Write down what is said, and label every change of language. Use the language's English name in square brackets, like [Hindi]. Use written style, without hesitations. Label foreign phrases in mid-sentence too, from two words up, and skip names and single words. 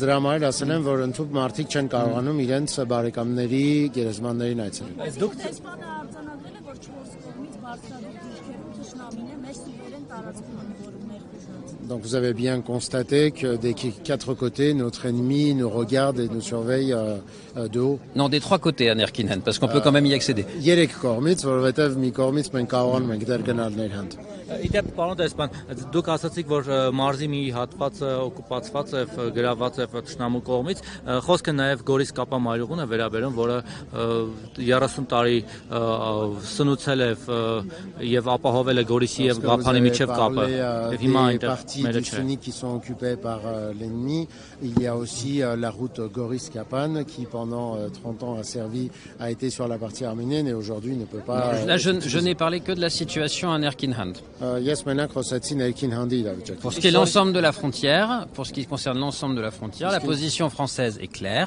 [French] Donc vous avez bien constaté que des quatre côtés, notre ennemi nous regarde et nous surveille de haut. Non, des trois côtés à Nerkinen, parce qu'on peut quand même y accéder. [Armenian] Իդեպ պարոն դեսպան, դուք ասացիք, որ մարզի մի հատվածը օկուպացված է, գրաված է թշնամու կողմից, խոսքը նաև Գորիս-Կապա մայրուղուն է վերաբերում, որը 30 տարի սնուցել է եւ ապահովել է Գորիսի եւ Գափանի միջև կապը։ Եվ հիմա այնտեղ մերը չէ։ [French] qui sont occupés par l'ennemi, il y a aussi la route Goris-Kapan qui pendant 30 ans a été sur la partie arménienne et aujourd'hui ne peut pas. Là, je n'ai parlé que de la situation à Nerkinhand. Pour ce qui est l'ensemble de la frontière, pour ce qui concerne l'ensemble de la frontière, la position française est claire.